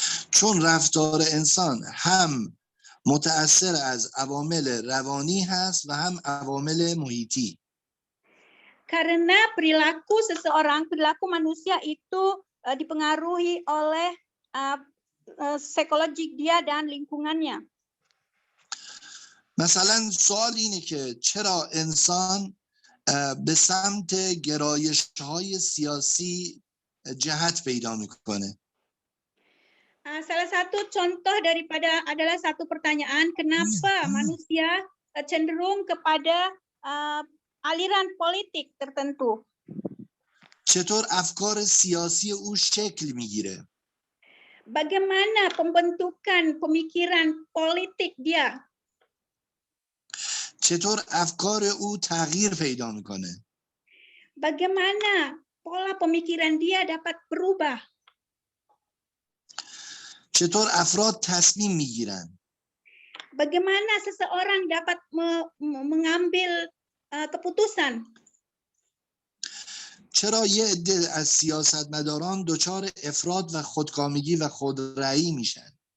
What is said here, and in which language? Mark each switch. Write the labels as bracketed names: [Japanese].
[Persian] چون رفتار انسان هم متأثر از عوامل روانی هست و هم عوامل محیطی. [Malay] Karena perilaku seseorang, perilaku manusia itu dipengaruhi oleh psikologik dia dan lingkungannya. [Persian] مثلا سوال اینه که چرا انسان به سمت گرایش‌های سیاسی جهت پیدا میکنه؟ [Malay] Salah satu contoh adalah satu pertanyaan, kenapa manusia cenderung kepada aliran politik tertentu? [Persian] چطور افکار سیاسی او شکل میگیره؟ [Malay] Bagaimana pembentukan pemikiran politik dia? [Persian] چطور افکار او تغییر پیدا میکنه؟ [Malay] Bagaimana pola pemikiran dia dapat berubah? [Persian] چطور افراد تصمیم میگیرن؟ [Malay] Bagaimana seseorang dapat mengambil keputusan? [Persian] چرا یه عده از سیاستمداران دچار افراط و خودکامگی و خودرأیی میشن؟